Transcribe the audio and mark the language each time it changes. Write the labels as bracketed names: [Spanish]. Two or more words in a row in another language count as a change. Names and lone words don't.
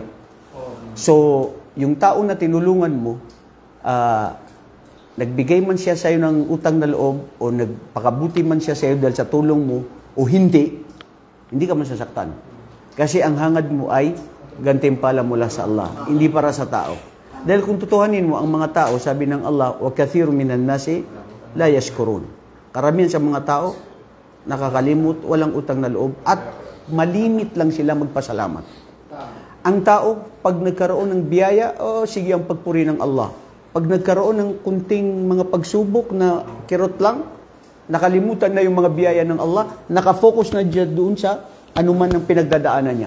[Filipino] So, yung tao na tinulungan mo, nagbigay man siya sa'yo ng utang na loob o nagpakabuti man siya sa'yo dahil sa tulong mo o hindi ka masasaktan. Kasi ang hangad mo ay gantimpala mula sa Allah, hindi para sa tao. Dahil kung tutuhanin mo, ang mga tao, sabi ng Allah, [Arabic] وَكَثِيرٌ مِنَ النَّاسِ لَا يَشْكُرُونَ. [Filipino] Karamihan sa mga tao, nakakalimot, walang utang na loob, at malimit lang sila magpasalamat. Ang tao, pag nagkaroon ng biyaya, sige ang pagpuri ng Allah. Pag nagkaroon ng kunting mga pagsubok na kirot lang, nakalimutan na yung mga biyaya ng Allah, nakafocus na dyan doon sa anuman ang pinagdadaanan niya.